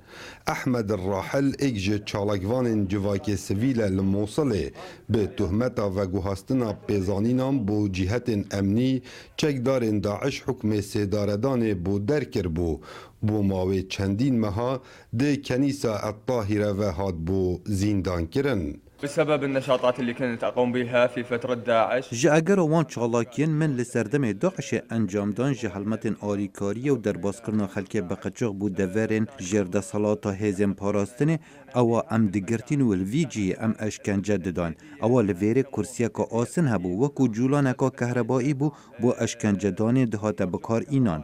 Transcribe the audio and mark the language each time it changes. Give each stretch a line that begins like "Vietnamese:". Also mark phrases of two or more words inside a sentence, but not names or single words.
Kurdish: Ehmed Rahel êk ji çalakvanên civakê sivîl e li Mosulê bi tuhmeta veguhastina pêzanînan bû cîhetên emnî çekdarên Daeş hukmê sêdaredanê bû derkiribû. Bû mavê çendîn meha di kenîsa et-Tahîre ve hat bû zîndankirin.
Arabic: بسبب النشاطات اللي كنت أقوم بها في فترة داعش.
Kurdish: ji agera wan çalakiyên min li serdemê Daişê encamdan ji helmetên alîkariyê û derbazkirina xelkê beqeçix bû deverên jêrdesalata hêzên parastinê ewa em digirtîn û li vî cihê em eşkence didan. Ewa li vêrê kursiyeka asîn hebû wekû cûlaneka kehrebayî bû bo eşkencedanê dihate bikarînan.